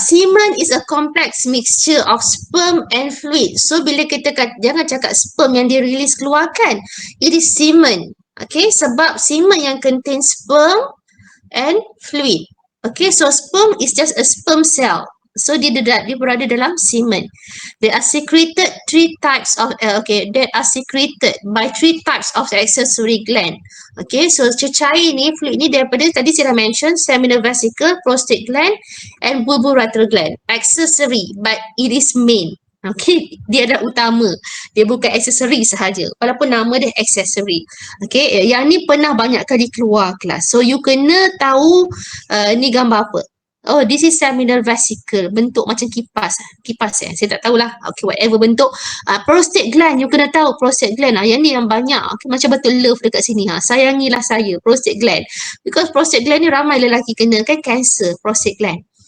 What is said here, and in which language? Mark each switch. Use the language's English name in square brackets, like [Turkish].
[English] Semen is a complex mixture of sperm and fluid. [Malay] So bila kita jangan cakap sperm yang dia release keluarkan. [English] It is semen. Okay, [Malay] sebab semen yang [English] contain sperm and fluid. Okay, so sperm is just a sperm cell. [Malay] So dia berada dalam semen. [English] They are secreted that are secreted by 3 types of accessory gland. [Malay] Okay, so cecair ni, fluid ni daripada tadi saya dah mention seminal vesicle, prostate gland and bulbourethral gland. [English] Accessory, but it is main. [Malay] Okay, dia adalah utama. Dia bukan aksesori sahaja. Walaupun nama dia aksesori. Okay, yang ni pernah banyak kali keluar kelas. So you kena tahu ni gambar apa. [English] Oh, this is seminal vesicle. [Malay] Bentuk macam kipas. Kipas saya tak tahulah. Okay, whatever bentuk. Prostate gland, you kena tahu prostate gland. Yang ni yang banyak. Okay, macam betul love dekat sini. Sayangilah saya, prostate gland. Because prostate gland ni ramai lelaki kena kan, cancer prostate gland.